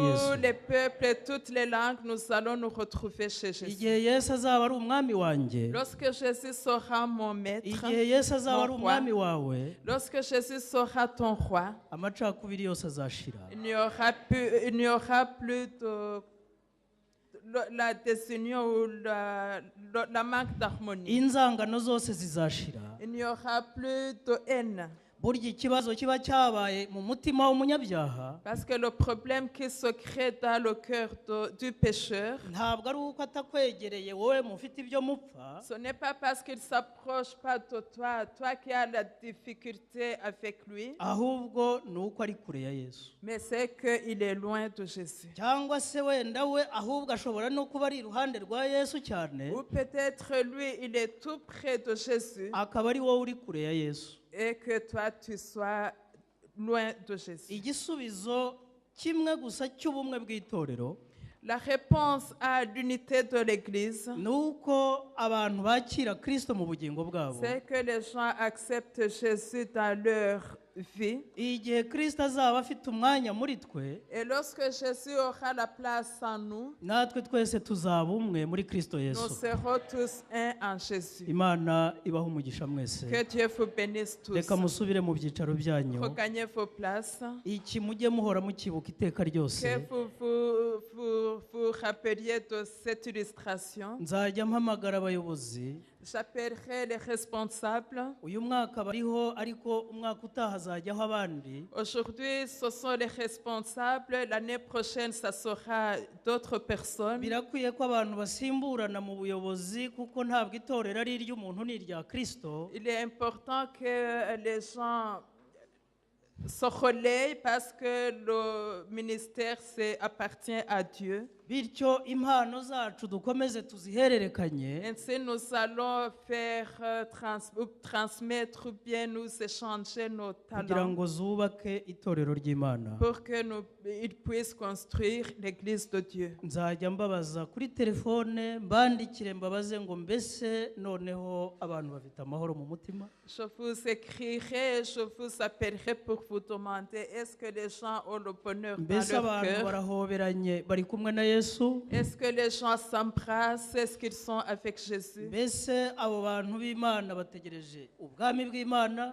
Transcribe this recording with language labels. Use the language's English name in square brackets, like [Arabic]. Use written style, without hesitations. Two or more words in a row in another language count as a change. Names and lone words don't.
[French] Tous Yesu. les peuples et toutes les langues, nous allons nous retrouver chez Jésus. [Kinyarwanda] Igihe Yesu azaba ari umwami wanjye, [French] Lorsque Jésus sera mon maître, [Kinyarwanda] igihe Yesu azaba ari [French] mon [Kinyarwanda] umwami [French] roi, [Kinyarwanda] wawe, [French] lorsque Jésus sera ton roi, [Kinyarwanda] amacakubiri yose azashira. [French] il n'y aura plus de la désunion ou la manque d'harmonie. [Kinyarwanda] Inzangano zose zizashira. [French] Il n'y aura plus de haine. [Kinyarwanda] Burya ikibazo kiba cyabaye mu mutima w'umunyabyaha [French] Parce que le problème qui se crée dans le cœur du pécheur, [Kinyarwanda] ntabwo ari uko atakwegereye wowe mufite ibyo mupfa, [French] ce n'est pas parce qu'il ne s'approche pas de toi, toi qui as la difficulté avec lui, [Kinyarwanda] ahubwo ni uko ari kure ya Yesu. [French] mais c'est qu'il est loin de Jésus. [Kinyarwanda] Cyangwa se wenda we ahubwo ashobora no kuba ari iruhande rwa Yesu cyane, [French] Ou peut-être lui, il est tout près de Jésus [Kinyarwanda] akaba ari wowe uri kure ya Yesu. [French] et que toi, tu sois loin de Jésus. [Kinyarwanda] Igisubizo kimwe gusa cy'ubumwe bw'itorero [French] La réponse à l'unité de l'Église, [Kinyarwanda] ni uko abantu bakira Kristo mu bugingo bwabo. [French] c'est que les gens acceptent Jésus dans leur vie. [Kinyarwanda] Igihe Kristo azaba afite umwanya muri twe, [French] Et lorsque Jésus aura la place en nous, [Kinyarwanda] natwe twese tuzaba umwe muri Kristo [French] nous Yesu. serons tous un en Jésus. [Kinyarwanda] Imana ibaha umugisha mwese. [French] Que Dieu vous bénisse tous. [Kinyarwanda] Reka musubire mu byicaro byanyu. [French] Regagnez vos places. [Kinyarwanda] Iki mujye muhora mukibuka iteka ryose. [French] Que vous rappeliez de cette illustration. [Kinyarwanda] Nzajya mpamagara abayobozi. [French] J'appellerai les responsables. [Kinyarwanda] Uyu mwaka bariho ariko umwaka utaha hazajyaho abandi. [French] Aujourd'hui, ce sont les responsables. L'année prochaine, ça sera d'autres personnes. [Kinyarwanda] Birakwiye ko abantu basimburana mu buyobozi kuko ntabwo itorero ari iry'umuntu ni irya Kristo. [French] Il est important que les gens se relaient parce que le ministère appartient à Dieu. [Kinyarwanda] Bityo impano zacu dukomeze tuzihererekanye. [French] Ainsi, nous allons faire transmettre bien, nous échanger nos [Kinyarwanda] kugira [French] talents [Kinyarwanda] ngo zubake itorero ry'Imana. [French] pour que ils puissent construire l'église de Dieu. [Kinyarwanda] Nzajya mbabaza kuri telefone mbandikire mbabaze ngo mbese noneho abantu bafite amahoro mu mutima. [French] Je vous écrirai, je vous appellerai pour vous demander est-ce que les gens ont le bonheur dans [Kinyarwanda] Mbese [French] leur [Kinyarwanda] abantu [French] cœur? [Kinyarwanda] barahoberanye bari kumwe na Yesu. [French] Est-ce que les gens s'embrassent? Est-ce qu'ils sont avec Jésus? [Kinyarwanda] Mbese abo bantu b'Imana bategereje ubwami bw'Imana.